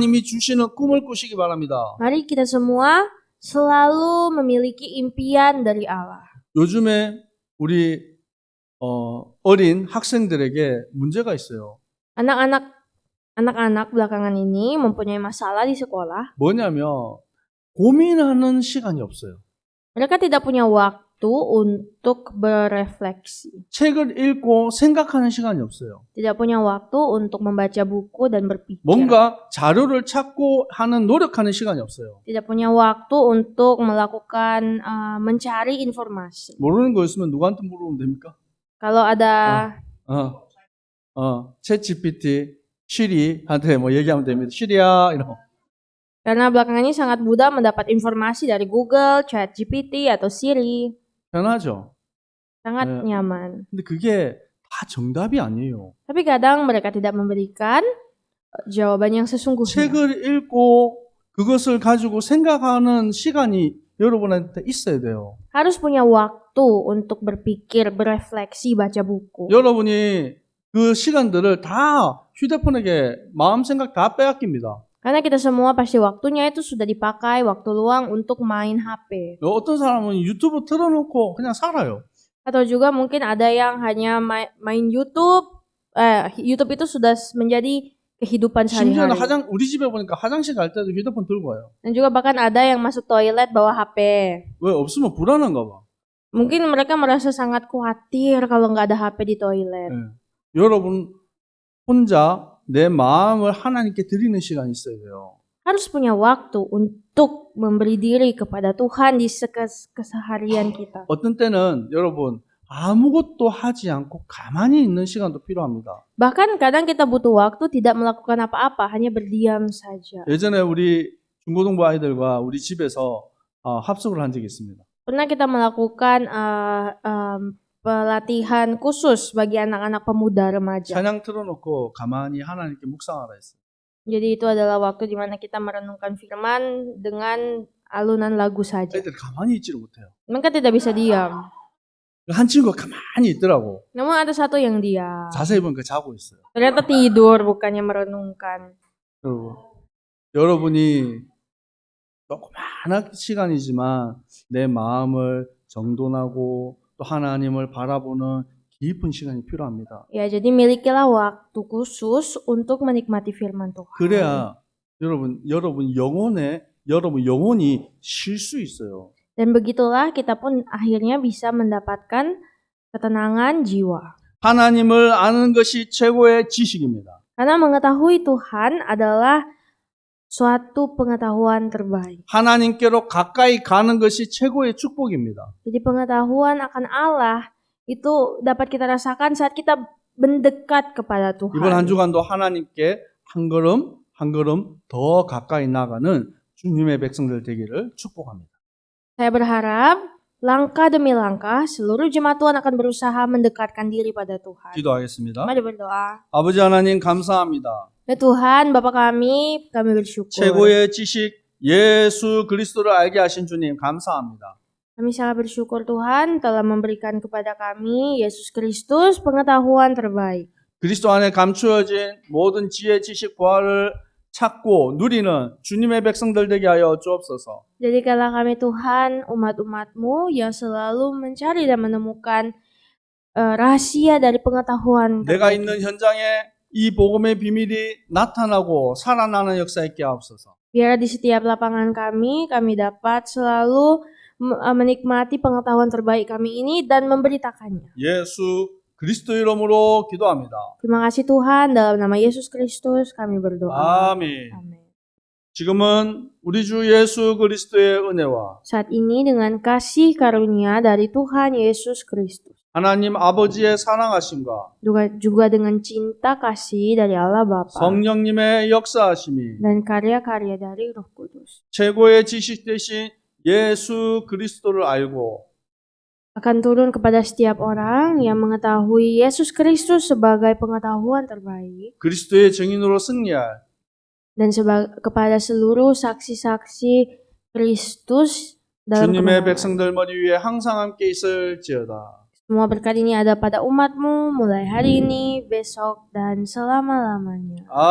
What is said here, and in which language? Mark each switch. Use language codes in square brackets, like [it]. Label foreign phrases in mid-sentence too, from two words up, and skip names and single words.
[ko] 여러분 하나님이 주시는 꿈을 꾸시기 바랍니다. [id] Mari kita semua selalu memiliki impian dari Allah. [ko] 요즘에 우리 어린 학생들에게 문제가 있어요. [id] Anak-anak belakangan ini mempunyai masalah di sekolah. [ko] 뭐냐면 고민하는 시간이 없어요. [id] Mereka tidak punya waktu untuk berefleksi. [ko] 책을 읽고 생각하는 시간이 없어요. [id] Tidak punya waktu untuk membaca buku dan berpikir. [ko] 뭔가 자료를 찾고 하는 노력하는 시간이 없어요. [id] Tidak punya waktu untuk melakukan mencari informasi. [ko] 모르는 거 있으면 누구한테 물어보면 됩니까? [id] Kalau ada [ko] 챗 GPT, 시리한테 뭐 얘기하면 됩니다. 시리야 이런. [id] karena belakangan ini sangat mudah mendapat informasi dari Google, ChatGPT atau Siri. [ko] 편하죠. [id] Sangat nyaman. [ko] 근데 그게 다 정답이 아니에요. [id] Tapi kadang mereka tidak memberikan jawaban yang sesungguhnya. [ko] 책을 읽고 그것을 가지고 생각하는 시간이 여러분한테 있어야 돼요. [id] Harus punya waktu untuk berpikir, berefleksi, baca buku. [ko] 여러분이 그 시간들을 다 휴대폰에게 마음 생각 다 빼앗깁니다. [id] Karena kita semua pasti waktunya itu sudah dipakai waktu luang untuk main HP. [ko] 어떤 사람은 유튜브 틀어놓고 그냥 살아요. [id] Atau juga mungkin ada yang hanya main YouTube. YouTube itu sudah menjadi kehidupan [ko] 심지어는 [id] sehari-hari. [ko] 우리 집에 보니까 화장실 갈 때도 휴대폰 들고 와요. [id] Dan juga bahkan ada yang masuk toilet bawa HP. [ko] 왜 없으면 불안한가 봐. [id] Mungkin mereka merasa sangat khawatir kalau nggak ada HP di toilet. [ko] 여러분 혼자 내 마음을 하나님께 드리는 시간이 있어야 돼요. [id] Harus punya waktu untuk memberi diri kepada Tuhan di keseharian kita. [ko] 어떤 때는 여러분 아무것도 하지 않고 가만히 있는 시간도 필요합니다. [id] Bahkan kadang kita butuh waktu tidak melakukan apa-apa, hanya berdiam saja. [ko] 예전에 우리 중고등부 아이들과 우리 집에서 합숙을 한 적이 있습니다. [id] Pernah kita melakukan pelatihan khusus bagi anak-anak pemuda remaja. [ko] 찬양 틀어놓고 가만히 하나님께 묵상하라 했어요. [id] Jadi itu adalah waktu di mana kita merenungkan firman dengan alunan lagu saja. [ko] 애들 가만히 있지를 못해요. [id] Mereka tidak bisa diam. [ko] 한 친구가 가만히 있더라고. [id] Namun ada satu yang diam. [ko] 자세히 보니까 자고 있어요. [id] Ternyata tidur bukannya merenungkan. [ko] 여러분이 조그마한 시간이지만 내 마음을 정돈하고 또 하나님을 바라보는 깊은 시간이 필요합니다. [id] Ya, jadi milikilah waktu khusus untuk menikmati firman Tuhan. [ko] 그래야 여러분 영혼이 쉴 수 있어요. [id] Dan begitulah kita pun akhirnya bisa mendapatkan ketenangan jiwa. [ko] 하나님을 아는 것이 최고의 지식입니다. [id] Karena mengetahui Tuhan adalah suatu pengetahuan terbaik. [ko] 하나님께로 가까이 가는 것이 최고의 축복입니다. [id] Jadi pengetahuan akan Allah itu dapat kita rasakan saat kita mendekat kepada Tuhan. [ko] 이번 한 주간도 하나님께 한 걸음 한 걸음 더 가까이 나가는 주님의 백성들 되기를 축복합니다. [id] Saya berharap langkah demi langkah seluruh jemaat Tuhan akan berusaha mendekatkan diri pada Tuhan. [ko] 기도하겠습니다. [id] Mari berdoa. [ko] 아버지 하나님 감사합니다. [id] Ya Tuhan, Bapa kami bersyukur. [ko] 최고의 지식 예수 그리스도를 알게 하신 주님 감사합니다. [id] Kami sangat bersyukur Tuhan telah memberikan kepada kami Yesus Kristus pengetahuan terbaik. [ko] 그리스도 안에 감추어진 모든 지혜 지식 보화를 찾고 누리는 주님의 백성들 되게 하여 주옵소서. [id] Jadikanlah kami Tuhan umat-umatmu yang selalu mencari dan menemukan rahasia dari pengetahuan. [ko] 내가 있는 현장에 이 복음의 비밀이 나타나고 살아나는 역사 있게 하옵소서. [id] Biar di setiap lapangan kami dapat selalu menikmati pengetahuan terbaik kami ini dan memberitakannya. [ko] 예수 그리스도 이름으로 기도합니다. [id] Terima kasih Tuhan, dalam nama Yesus Kristus kami berdoa. [ko] 아멘. [id] Amin. [ko] 지금은 우리 주 예수 그리스도의 은혜와 [id] Saat ini dengan kasih karunia dari Tuhan Yesus Kristus, [ko] 하나님 아버지의 사랑하심과 [id] juga dengan cinta kasih dari Allah Bapa [ko] 성령님의 역사하심이 [id] dan karya-karya dari Roh Kudus [ko] 최고의 지식 되신 예수 그리스도를 알고 [id] akan turun kepada setiap orang yang mengetahui Yesus Kristus sebagai pengetahuan terbaik [ko] 그리스도의 증인으로 승리할 [id] dan kepada seluruh saksi-saksi Kristus dalam [ko] 주님의 [id] kebenaran. [ko] 백성들 머리 위에 항상 함께 있을지어다. [id] Semua berkat ini ada pada umatmu mulai hari ini, besok, dan selama-lamanya.